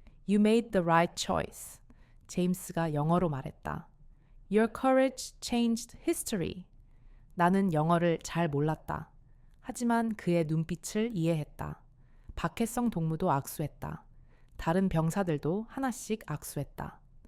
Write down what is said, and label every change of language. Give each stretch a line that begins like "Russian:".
English: You made the right choice.
Korean: 제임스가 영어로 말했다.
English: Your courage changed history.
Korean: 나는 영어를 잘 몰랐다. 하지만 그의 눈빛을 이해했다. 박혜성 동무도 악수했다. 다른 병사들도 하나씩 악수했다.